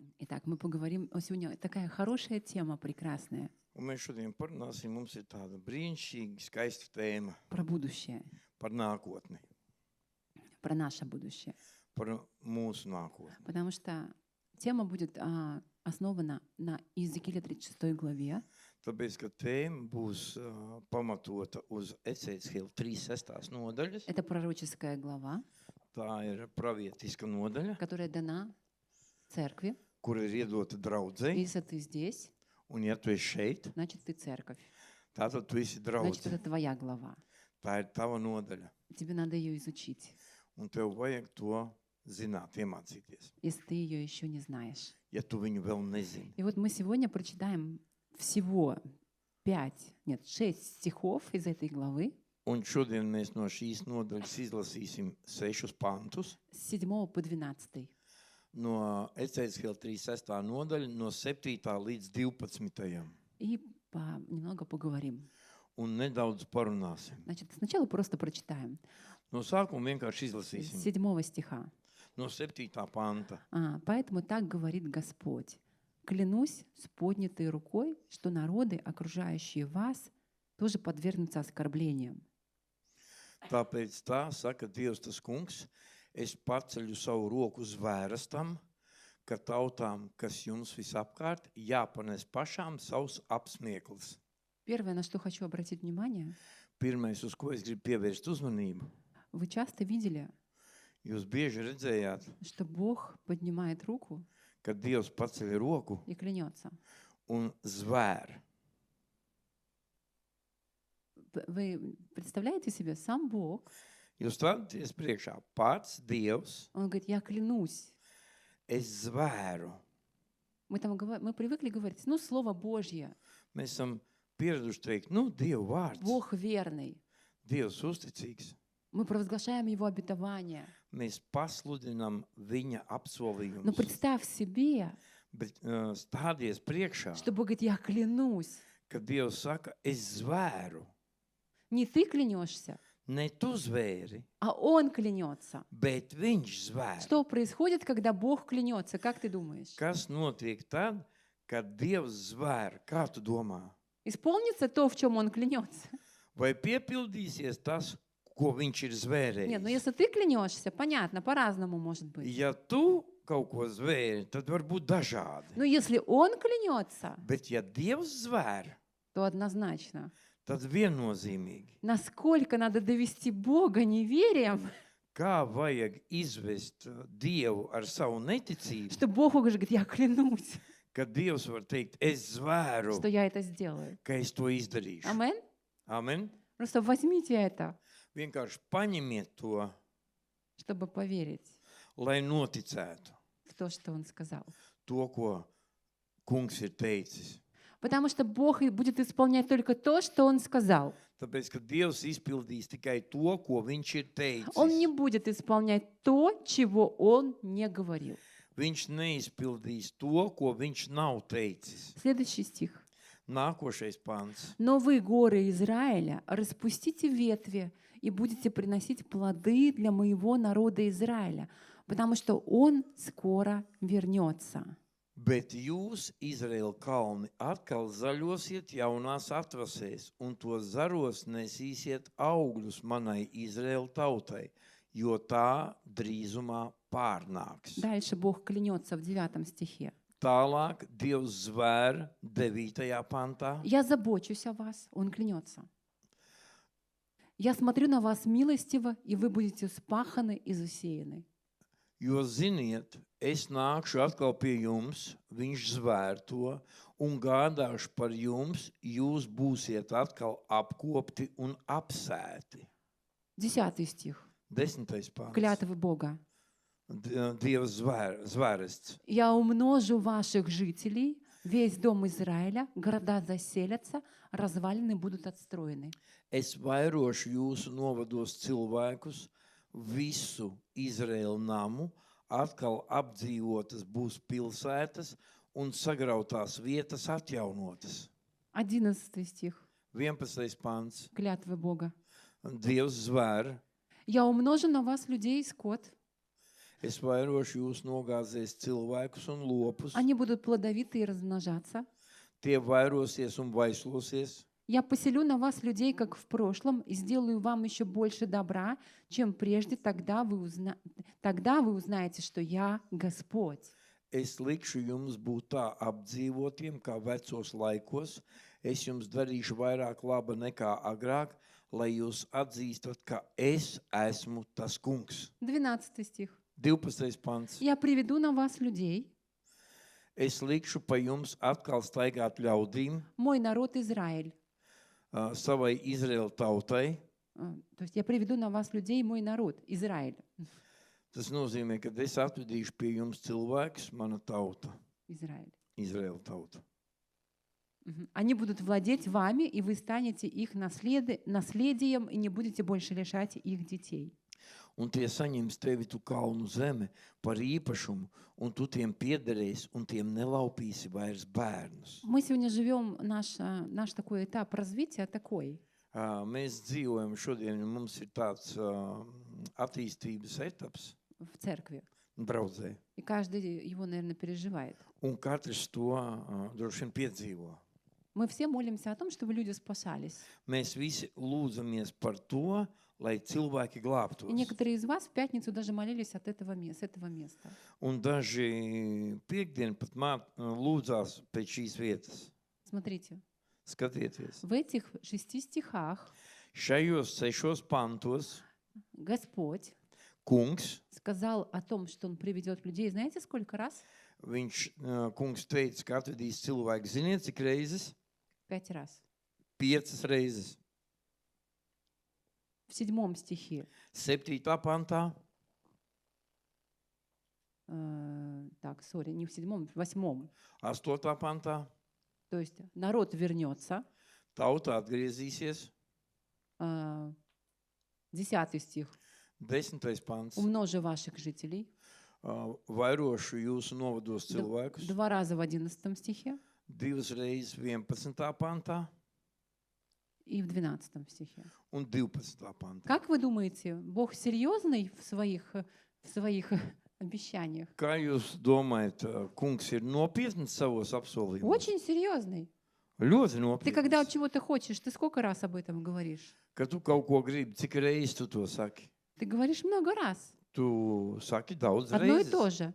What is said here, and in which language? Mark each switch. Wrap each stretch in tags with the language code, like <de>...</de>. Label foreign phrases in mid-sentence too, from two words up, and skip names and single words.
<ru>Итак, мы поговорим сегодня такая хорошая тема, прекрасная,</ru> <lv>Un mēs šodien parunāsim, mums ir tāda brīnišķīga, skaista tēma</lv> <ru>про будущее,</ru> <lv>par nākotni,</lv> <ru>про наше будущее.</ru> <lv>par mūsu nākotni.</lv> <ru>Потому что тема будет основана на Иезекииле 36 главе.</ru> <lv>Tāpēc, ka tēma būs pamatota uz Ecēshiela 3.6. nodaļas.</lv> <ru>Это пророческая глава,</ru> <lv>Tā ir pravietiska nodaļa,</lv> <ru>которая дана церкви.</ru> <lv>kur ir iedota</lv> <ru>И</ru> <lv>draudzei.</lv> <ru>если ты здесь,</ru> <lv>Un ja tu esi šeit,</lv> <ru>значит, ты церковь.</ru> <lv>tātad tu esi</lv> <ru>Значит,</ru> <lv>draudze.</lv> <ru>это твоя глава.</ru> <lv>Tā ir tava nodaļa.</lv> <ru>Тебе надо ее изучить,</ru> <lv>Un tev vajag to zināt, iemācīties,</lv> <ru>если ты ее еще не знаешь.</ru> <lv>ja tu viņu vēl nezini.</lv> <ru>И вот мы сегодня прочитаем всего 6 стихов из этой главы,</ru> <lv>Un šodien mēs no šīs nodaļas izlasīsim 6 pantus.</lv> <ru>с 7 по 12.</ru> <lv>No Ecēshiela 3.6. nodaļa, no 7. līdz 12.</lv> <ru>И немного поговорим.</ru> <lv>Un nedaudz parunāsim.</lv> <ru>Значит, сначала просто прочитаем.</ru> <lv>No sākuma vienkārši</lv> <ru>С</ru> <lv>izlasīsim.</lv> <ru>7 стиха.</ru> <lv>No 7. panta.</lv> <ru>Поэтому так говорит Господь. Клянусь с поднятой рукой, что народы, окружающие вас, тоже подвергнутся оскорблениям.</ru> <lv>Tāpēc tā saka Dievs tas kungs, es paceļu savu roku zvērastam, ka tautām, kas jums visapkārt, jāpanes pašām savus apsmieklis.</lv> <ru>Первое, на что хочу обратить внимание,</ru> <lv>Pirmais, uz ko es gribu pievērst uzmanību,</lv> <ru>вы часто видели,</ru> <lv>jūs bieži redzējāt,</lv> <ru>что Бог поднимает руку</ru> <lv>kad Dievs paceļ roku</lv> <ru>и клянется.</ru> <lv>un zvēr.</lv> <ru>Вы представляете себе, сам Бог,</ru> <lv>Jūs stāties priekšā pats Dievs,</lv> <ru>Он говорит, я клянусь.</ru> <lv>es zvēru.</lv> <ru>Мы привыкли говорить, Слово Божье,</ru> <lv>Mēs esam pieraduši teikt, Dieva vārds,</lv> <ru>Бог верный.</ru> <lv>Dievs uzticīgs.</lv> <ru>Мы провозглашаем Его обетование.</ru> <lv>Mēs pasludinām viņa</lv> <ru>Но</ru> <lv>apsolījumus,</lv> <ru>представь себе,</ru> <lv>bet stādies priekšā,</lv> <ru>что Бог говорит, я клянусь.</ru> <lv>kad Dievs saka, es zvēru.</lv> <ru>Не ты клянешься,</ru> <lv>Ne tu zvēri,</lv> <ru>а Он клянется.</ru> <lv>bet viņš zvēr.</lv> <ru>Что происходит, когда Бог клянется? Как ты думаешь?</ru> <lv>Kas notiek tad, kad Dievs zvēr? Kā tu domā?</lv> <ru>Исполнится то, в чем Он клянется?</ru> <lv>Vai piepildīsies tas, ko viņš ir zvērējis?</lv> <ru>Нет, если ты клянешься, понятно, по-разному может быть.</ru> <lv>Ja tu kaut ko zvēri, tad var būt dažādi.</lv> <ru>Но если Он клянется,</ru> <lv>Bet ja Dievs zvēr,</lv> <ru>то однозначно.</ru> <lv>tad viennozīmīgi.</lv> <ru>Насколько надо довести Бога неверием,</ru> <lv>Kā vajag izvest Dievu ar savu neticību,</lv> <ru>что Бог уже говорит, я клянусь,</ru> <lv>kad Dievs var teikt, es zvēru,</lv> <ru>что я это сделаю.</ru> <lv>ka es to izdarīšu.</lv> <ru>Амен?</ru> <lv>Amen.</lv> <ru>Просто возьмите это,</ru> <lv>Vienkārši paņemiet to,</lv> <ru>чтобы поверить</ru> <lv>lai noticētu</lv> <ru>в то, что Он сказал.</ru> <lv>to, ko kungs ir teicis.</lv> <ru>Потому что Бог будет исполнять только то, что Он сказал.</ru> <lv>Tāpēc, ka Dievs izpildīs tikai to, ko viņš ir</lv> <ru>Он не</ru> <lv>teicis.</lv> <ru>будет исполнять то, чего Он не говорил.</ru> <lv>Viņš neizpildīs to, ko viņš nav teicis.</lv> <ru>Следующий стих.</ru> <lv>Nākošais pants.</lv> <ru>«Но вы, горы Израиля, распустите ветви и будете приносить плоды для моего народа Израиля, потому что он скоро вернется».</ru> <lv>Bet jūs, Izraēla kalni, atkal zaļosiet jaunās atvasēs, un to zaros nesīsiet augļus manai Izraēla tautai, jo tā drīzumā pārnāks.</lv> <ru>Дальше Бог клянется в 9 стихе.</ru> <lv>Tālāk Dievs zvēr 9. pantā.</lv> <ru>«Я забочусь о вас», Он клянется. «Я смотрю на вас милостиво, и вы будете спаханы и засеяны».</ru> <lv>Jo ziniet, es nākšu atkal pie jums, viņš zvēr to, un gādāšu par jums, jūs būsiet atkal apkopti un apsēti.</lv> <ru>10 стих.</ru> <lv>10. pants.</lv> <ru>Клятвы Бога.</ru> <lv>Dievs zvērests.</lv> <ru>«Я умножу ваших жителей, весь дом Израиля, города заселятся, развалины будут отстроены».</ru> <lv>Es vairošu jūsu novados cilvēkus, visu Izraēlu namu, atkal apdzīvotas būs pilsētas un sagrautās vietas atjaunotas.</lv> <ru>11 стих.</ru> <lv>11. pants.</lv> <ru>Клятвы Бога.</ru> <lv>Dievs zvēr.</lv> <ru>«Я умножу на вас людей и скот».</ru> <lv>Es vairošu jūs nogāzēs cilvēkus un lopus.</lv> <ru>Они будут плодовиты и размножаться.</ru> <lv>Tie vairosies un vaislosies.</lv> <ru>Я поселю на вас людей, как в прошлом, и сделаю вам еще больше добра, чем прежде. Тогда вы узнаете, что я Господь.</ru> <lv>Es likšu jums būt tā apdzīvotiem kā vecos laikos. Es jums darīšu vairāk laba nekā agrāk, lai jūs atzīstat, ka es esmu tas kungs.</lv> <ru>12 стих.</ru> <lv>12. pants.</lv> <ru>Я приведу на вас людей,</ru> <lv>Es likšu pa jums atkal staigāt ļaudīm,</lv> <ru>мой народ Израиль.</ru> <lv>Savai Izraēla tautai.</lv> <ru>То есть я приведу на вас людей, мой народ Израиль.</ru> <lv>Tas nozīmē, ka es atvedīšu pie jums cilvēkus, mana tauta,</lv> <ru>Израиль.</ru> <lv>Izraēla tauta.</lv> <ru>Они будут владеть вами, и вы станете их наследием, и не будете больше лишать их детей.</ru> <lv>Un tie saņems tevi tu kalnu zemi par īpašumu, un tu tiem piederēsi, un tiem nelaupīsi vairs bērnus.</lv> <ru>Мы сегодня живем наш такой этап развития такой. Mēs dzīvojam šodien, un mums ir tāds attīstības etaps В церкви.</ru> <lv>draudzē.</lv> <ru>И каждый его, наверное, переживает.</ru> <lv>Un katrs to droši vien piedzīvo.</lv> <ru>Мы все молимся о том, чтобы люди спасались.</ru> <lv>Mēs visi lūdzamies par to, lai cilvēki</lv> <ru>И</ru> <lv>glābtos.</lv> <ru>некоторые из вас в пятницу даже молились с этого места.</ru> <lv>Un daži piekdien pat lūdzās pēc šīs vietas.</lv> <ru>Смотрите,</ru> <lv>Skatieties,</lv> <ru>в этих 6 стихах</ru> <lv>šajos 6 pantos</lv> <ru>Господь</ru> <lv>kungs,</lv> <ru>сказал о том, что Он приведет людей. Знаете, сколько раз?</ru> <lv>kungs teica, ka atvedīs cilvēku, ziniet, cik reizes?</lv> <ru>5 раз.</ru> <lv>5 reizes.</lv> <ru>В 7 стихе.</ru> <lv>7. pantā,</lv> <ru>Не в 7, в 8.</ru> <lv>8. pantā,</lv> <ru>То есть народ вернется.</ru> <lv>tauta atgriezīsies.</lv> <ru>10 стих.</ru> <lv>10. pants,</lv> <ru>Умножу ваших жителей.</ru> <lv>vairošu jūsu novados cilvēkus.</lv> <ru>2 раза в 11 стихе</ru> <lv>2 reizes 11. pantā</lv> <ru>и в 12 стихе.</ru> <lv>un 12. pantā.</lv> <ru>Как вы думаете, Бог серьезный в своих обещаниях?</ru> <lv>Kā jūs domājat, kungs ir nopietns savos apsolījumos?</lv> <ru>Очень серьезный.</ru> <lv>Ļoti</lv> <ru>Ты когда</ru> <lv>nopietns.</lv> <ru>чего-то хочешь, ты сколько раз об этом говоришь?</ru> <lv>Kad tu kaut ko gribi, cik reizes tu to saki?</lv> <ru>Ты говоришь много раз.</ru> <lv>Tu saki daudz</lv> <ru>Одно и</ru> <lv>reizes.</lv> <ru>то же.</ru>